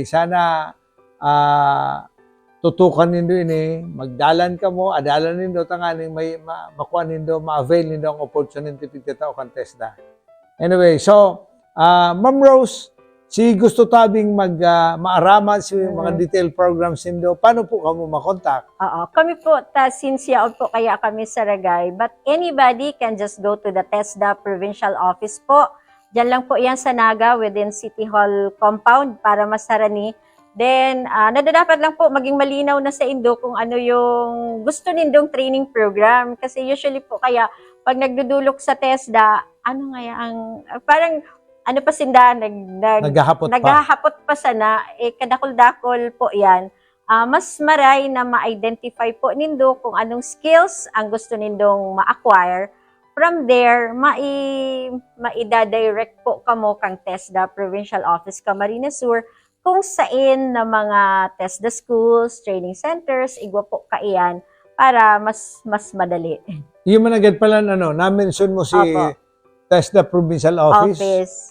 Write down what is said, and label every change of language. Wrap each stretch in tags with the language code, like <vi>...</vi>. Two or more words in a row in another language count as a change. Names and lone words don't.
<bik>Sana tutukan nindo ini, magdalan ka mo, adalan nindo, tanganing may makuha nindo, ma-avail nindo ang opportunity pagkatao kang TESDA. Anyway, so, Ma'am Rose, si gusto tabing maaraman sa mga</bik> <en>detailed programs</en> <bik>nindo, paano po kamo makontak? Kami po, since yaon po kaya kami sa Ragay,</bik> <en>but anybody can just go to the TESDA Provincial Office po.</en> <bik>Diyan lang po yan sa Naga within City Hall compound para masarani. Then, nadadapat lang po maging malinaw na sa Indo kung ano yung gusto nindong</bik> <en>training program.</en> <bik>Kasi usually po kaya pag nagdudulok sa TESDA, ano nga ang parang ano pa sinda, naghahapot pa sana, kadakol-dakol po yan. Mas maray na ma-identify po nindo kung anong skills ang gusto nindong ma-acquire.</bik> <en>From there,</en> <bik>ma-direct po kamo kang</bik> <en>TESDA Provincial Office</en> <bik>Camarines Sur kung saan na mga TESDA schools, training centers, igwa po kaiyan para mas madali. Yung managad pala, na-mention mo si</bik> <en>TESDA Provincial Office.</en>